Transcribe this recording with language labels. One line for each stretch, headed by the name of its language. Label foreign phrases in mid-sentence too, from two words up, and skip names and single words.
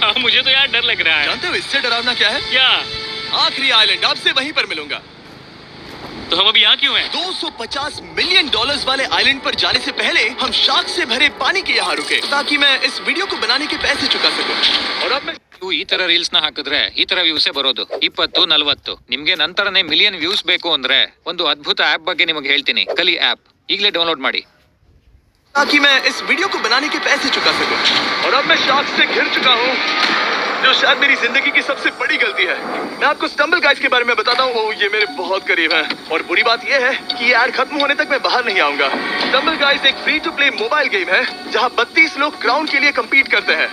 Hindi: हाँ, मुझे तो यार डर लग रहा है। जानते हो इससे डरावना क्या है? क्या? आखिरी आइलैंड, आपसे वहीं पर मिलूंगा। तो हम अभी यहाँ क्यों हैं? $250 मिलियन वाले आइलैंड पर जाने से पहले हम शार्क से भरे पानी के यहाँ रुके, ताकि मैं इस वीडियो को बनाने के पैसे चुका सकूं। और अब मैं
Kannada: ನೀವು ಈ ತರ ರೀಲ್ಸ್ ನ ಹಾಕಿದ್ರೆ ಈ ತರ ವ್ಯೂಸೇ ಬರೋದು 20-40 ನಿಮ್ಗೆ ನಂತರನೇ
English: million views
Kannada: ಬೇಕು ಅಂದ್ರೆ ಒಂದು ಅದ್ಭುತ ಆಪ್ ಬಗ್ಗೆ ನಿಮಗೆ ಹೇಳ್ತೀನಿ ಕಲಿ ಆಪ್ ಈಗಲೇ ಡೌನ್ಲೋಡ್ ಮಾಡಿ
Hindi: ताकि मैं इस वीडियो को बनाने के पैसे चुका सकूं। और अब मैं शार्क से घिर चुका हूँ, जो शायद मेरी जिंदगी की सबसे बड़ी गलती है। मैं आपको स्टम्बल गाइस के बारे में बताता हूँ। ये मेरे बहुत करीब है, और बुरी बात ये है कि ये ऐड खत्म होने तक मैं बाहर नहीं आऊंगा। स्टम्बल गाइस एक
English: free to play mobile game
Hindi: है, जहाँ 32 लोग क्राउन के लिए कम्पीट करते हैं।